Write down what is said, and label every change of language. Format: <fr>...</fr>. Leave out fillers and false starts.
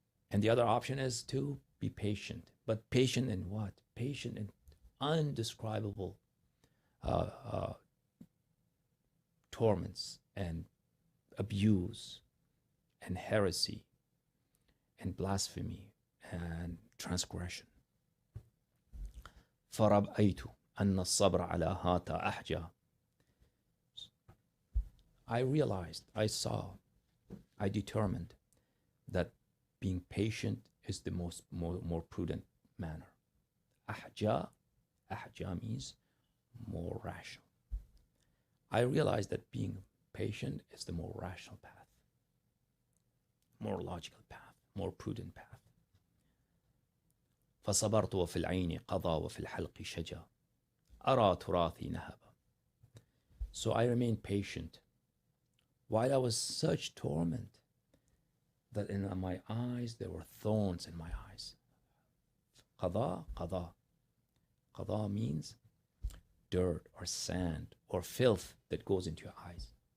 <en>And the other option is to be patient. But patient in what? Patient in undescribable torments and abuse and heresy and blasphemy and transgression.</en> <ar>فرأيت أن الصبر على هاتا أحجى.</ar> <en>I realized, I saw, I determined that being patient is the more prudent manner. Ahja means more rational. I realized that being patient is the more rational path, more logical path, more prudent path.</en> <ar>فصبرت وفي العين قضى وفي الحلق شجى أرى تراثي نهبا.</ar> <en>So I remained patient while I was such torment that in my eyes there were thorns in my eyes. قضى means dirt or sand or filth that goes into your eyes.</en>